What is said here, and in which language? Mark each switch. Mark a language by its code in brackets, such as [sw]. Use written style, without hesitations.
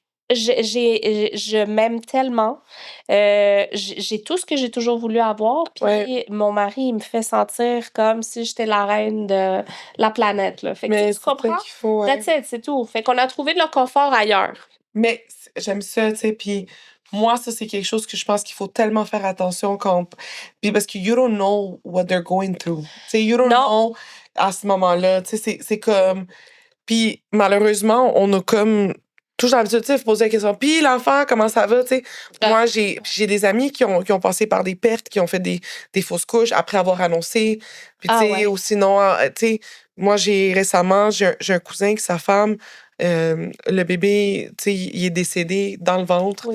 [fr] Je m'aime tellement. J'ai tout ce que j'ai toujours voulu avoir. Ouais. Puis mon mari, il me fait sentir comme si j'étais la reine de la planète, là. Fait que Mais tu c'est ça comprends? qu'il faut, ouais. [en] That's it, [fr] c'est tout. Fait qu'on a trouvé de le confort ailleurs. Mais j'aime ça, tu sais, puis moi, ça, c'est quelque chose que je pense qu'il faut tellement faire attention quand... Puis parce que [en] you don't know what they're going through. [fr] Tu sais, [en] you don't [fr] Non. [en] know [fr] à ce moment-là. Tu sais, c'est comme... Puis malheureusement, on a comme toujours l'habitude, tu sais, de poser la question. Puis l'enfant, comment ça va, tu sais? Moi, j'ai des amis qui ont passé par des pertes, qui ont fait des fausses couches après avoir annoncé. Puis, tu Ah sais, ouais. ou sinon, tu sais, moi, récemment, j'ai un cousin qui, sa femme, le bébé, tu sais, il est décédé dans le ventre.